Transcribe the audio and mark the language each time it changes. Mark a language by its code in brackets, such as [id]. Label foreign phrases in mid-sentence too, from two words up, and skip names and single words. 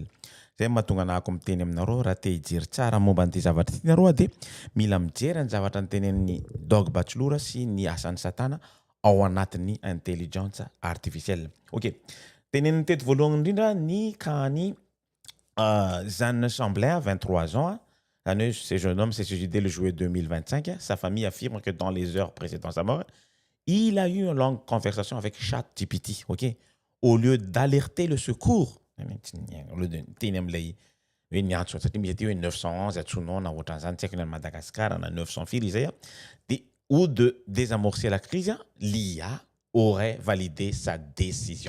[mg] Zay mahatonga anako miteny aminareo raha te hijery tsara momba an'ity zavatra ity nareo de mila mijery ny zavatra nytenenin'ny Dog Bachelor sy ny asan'ny satana ao anatin'ny [fr] intelligence artificielle. [mg] Ok. Tenenin'ny teto voalohany indrindra ny kahany Jeanne Chamberlain, 23 ans. [fr] Ce jeune homme s'est suicidé le juillet 2025. Sa famille affirme que dans les heures précédant sa mort, il a eu une longue conversation avec ChatGPT, ok? Au lieu d'alerter le secours. Il y a 911 Madagascar, 900 filles, ou de désamorcer la crise, l'IA aurait validé sa décision.